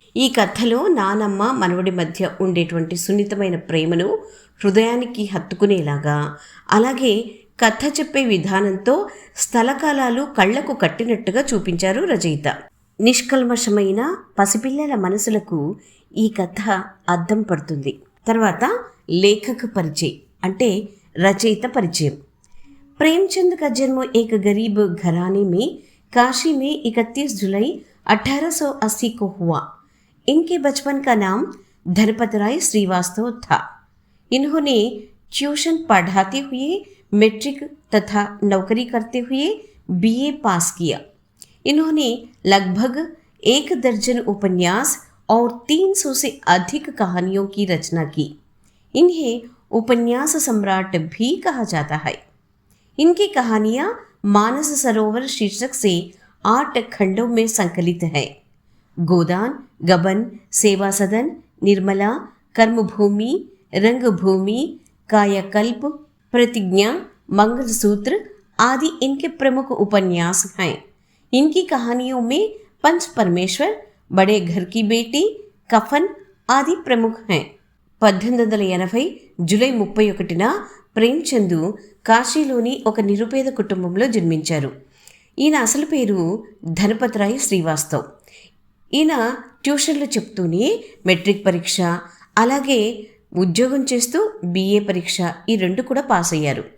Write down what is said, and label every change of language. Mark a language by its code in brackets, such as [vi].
[te] ఈ కథలో నానమ్మ మనవడి మధ్య ఉండేటువంటి సున్నితమైన ప్రేమను హృదయానికి హత్తుకునేలాగా, అలాగే కథ చెప్పే విధానంతో స్థలకాలాలు కళ్లకు కట్టినట్టుగా చూపించారు రచయిత. నిష్కల్మషమైన పసిపిల్లల మనసులకు ఈ కథ అద్దం పడుతుంది. తర్వాత లేఖక పరిచయం అంటే రచయిత పరిచయం. [hi] प्रेमचंद का जन्म एक गरीब घराने में काशी में 31 जुलाई 1880 को हुआ. इनके बचपन का नाम धनपत राय श्रीवास्तव था. इन्होंने ट्यूशन पढ़ाते हुए मैट्रिक तथा नौकरी करते हुए BA पास किया. इन्होंने लगभग 1 दर्जन उपन्यास और 300 से अधिक कहानियों की रचना की। इन्हें उपन्यास सम्राट भी कहा जाता है। इनकी कहानियाँ मानस सरोवर शीर्षक से 8 खंडों में संकलित है। गोदान, गबन, सेवा सदन, निर्मला, कर्मभूमि, रंगभूमि, कायाकल्प, प्रतिज्ञा, मंगलसूत्र आदि इनके प्रमुख उपन्यास हैं। इनकी कहानियों में पंच परमेश्वर, बड़े घर की बेटी, कफन ఆది ప్రముఖ हैं। [te] 1880 జూలై 31న ప్రేమ్చంద్ కాశీలోని ఒక నిరుపేద కుటుంబంలో జన్మించారు. ఈయన అసలు పేరు ధనపతిరాయ్ శ్రీవాస్తవ్. ఈయన ట్యూషన్లు చెప్తూనే మెట్రిక్ పరీక్ష, అలాగే ఉద్యోగం చేస్తూ బిఏ పరీక్ష ఈ 2 కూడా పాస్ అయ్యారు.